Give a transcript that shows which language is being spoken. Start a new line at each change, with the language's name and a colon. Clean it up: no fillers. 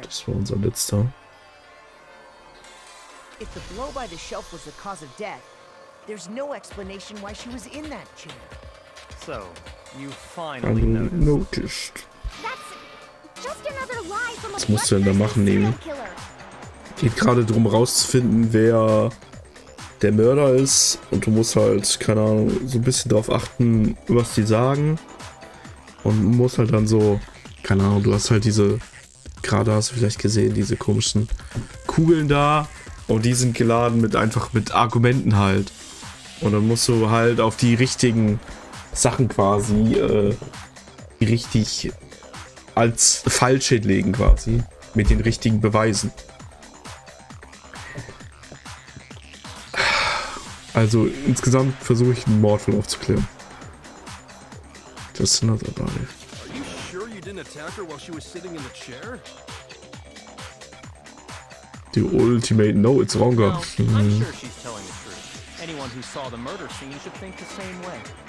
German: Das war unser letzter.
English: If the blow by the shelf was the cause of death, there's no explanation why she was in that chair. So, you finally noticed. Noticed. That's just another lie from a
German: Was musst du denn da machen, Nemi?
English: serial killer.
German: Geht gerade darum rauszufinden, wer der Mörder ist. Und du musst halt, keine Ahnung, so ein bisschen drauf achten, was die sagen. Und musst halt dann so, keine Ahnung, du hast halt diese, gerade hast du vielleicht gesehen, diese komischen Kugeln da. Und die sind geladen mit einfach mit Argumenten halt. Und dann musst du halt auf die richtigen Sachen quasi, die richtig als falsch hinlegen quasi. Mit den richtigen Beweisen. Also insgesamt versuche ich einen Mordfall aufzuklären.
English: Just another body. Are you sure you didn't attack her while she was sitting in the chair? The ultimate no, it's wronger. No, I'm sure she's telling the truth. Anyone who saw the murder scene should think the same way.